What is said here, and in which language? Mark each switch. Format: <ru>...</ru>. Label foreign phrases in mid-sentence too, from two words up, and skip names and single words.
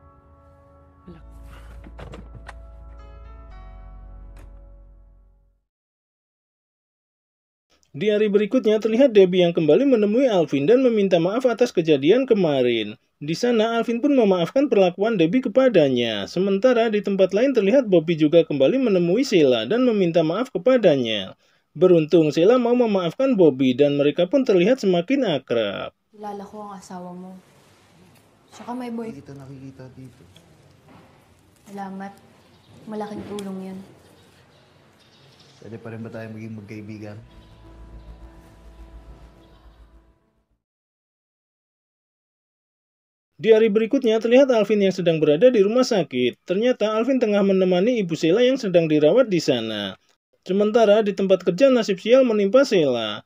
<id>Di hari berikutnya terlihat Debbie yang kembali menemui Alvin dan meminta maaf atas kejadian kemarin. Di sana Alvin pun memaafkan perlakuan Debbie kepadanya. Sementara di tempat lain terlihat Bobby juga kembali menemui Sheila dan meminta maaf kepadanya. Beruntung Sheila mau memaafkan Bobby dan mereka pun terlihat semakin akrab.</id> <tl>Kilala ko ang asawa mo. Saka may boy. Hindi kita nakikita dito. Salamat. Malaking tulong yan. Pwede pa rin ba tayo maging magkaibigan?</tl> <id>Di hari berikutnya terlihat Alvin yang sedang berada di rumah sakit. Ternyata Alvin tengah menemani ibu Sheila yang sedang dirawat di sana. Sementara di tempat kerja nasib sial menimpa Sheila.</id>